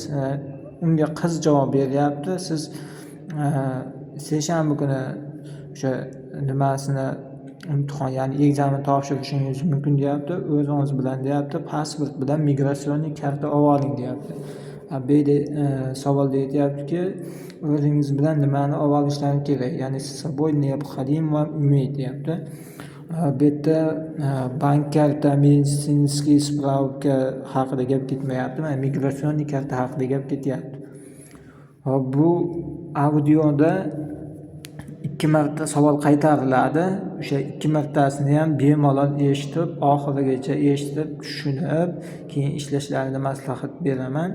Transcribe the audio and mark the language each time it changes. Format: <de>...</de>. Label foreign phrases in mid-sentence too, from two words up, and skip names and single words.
<uz>Unga qiz javob beryapti. Siz seshanba kuni o'sha nimasini imtihon, ya'ni ekzamen topshirishingiz mumkin deyapti. O'zingiz bilan deyapti, pasport bilan migratsion karta olib oling deyapti. Bu yerda savolda aytyaptiki, o'zingiz bilan nimani olib olishlaringiz kerak? Ya'ni</uz> <ru>с собой необходимо иметь</ru> <uz>deyapti. Bu yerda bank karta,</uz> <ru>медицинский справка</ru> <uz>haqida gap ketmayapti. Mana migratsion karta haqida gap ketyapti. Hop, bu audioda 2 marta savol qaytariladi. O'sha 2 martasini ham bemalol eshitib, oxirigacha eshitib, tushunib, keyin ishlashlarini maslahat beraman.</uz>